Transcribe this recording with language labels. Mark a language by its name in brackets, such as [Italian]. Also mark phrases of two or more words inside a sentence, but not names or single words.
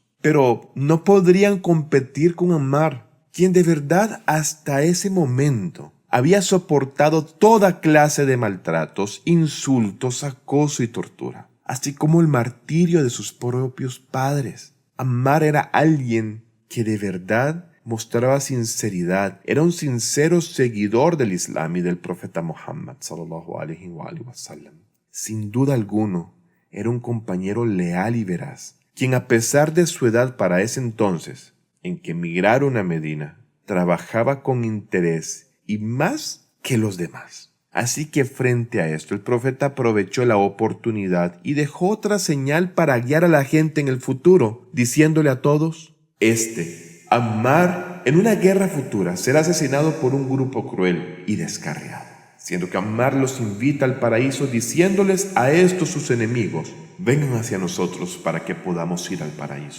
[Spanish] Pero no podrían competir con Ammar, quien de verdad hasta ese momento había soportado toda clase de maltratos, insultos, acoso y tortura, así como el martirio de sus propios padres. Ammar era alguien que de verdad mostraba sinceridad, era un sincero seguidor del Islam y del profeta Muhammad [Arabic] صلى الله عليه وسلم. [Spanish] Sin duda alguno, era un compañero leal y veraz, quien a pesar de su edad para ese entonces, en que emigraron a Medina, trabajaba con interés y más que los demás. Así que frente a esto, el profeta aprovechó la oportunidad y dejó otra señal para guiar a la gente en el futuro, diciéndole a todos: Ammar, en una guerra futura, será asesinado por un grupo cruel y descarriado, siendo que Ammar los invita al paraíso diciéndoles a estos sus enemigos: vengan hacia nosotros para que podamos ir al paraíso.